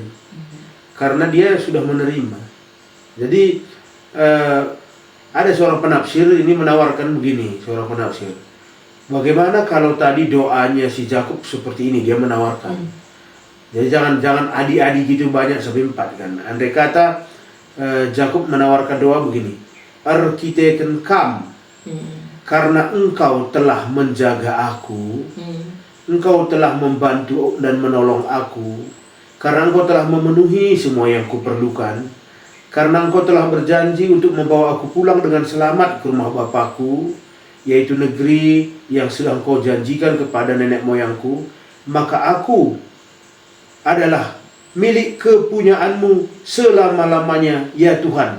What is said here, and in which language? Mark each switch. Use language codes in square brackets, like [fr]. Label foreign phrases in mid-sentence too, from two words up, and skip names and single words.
[id] Karena dia sudah menerima. Jadi ada seorang penafsir ini menawarkan begini, seorang penafsir. Bagaimana kalau tadi doanya si Yakub seperti ini, dia menawarkan. Jadi jangan adi-adi gitu banyak sampai 4 kan. Andai kata Yakub menawarkan doa begini. [btx] Arkiteken kam, [id] karena engkau telah menjaga aku, engkau telah membantu dan menolong aku, karena engkau telah memenuhi semua yang kuperlukan, karena engkau telah berjanji untuk membawa aku pulang dengan selamat ke rumah Bapakku, yaitu negeri yang sudah engkau janjikan kepada nenek moyangku, maka aku adalah milik kepunyaanmu selama-lamanya, ya Tuhan.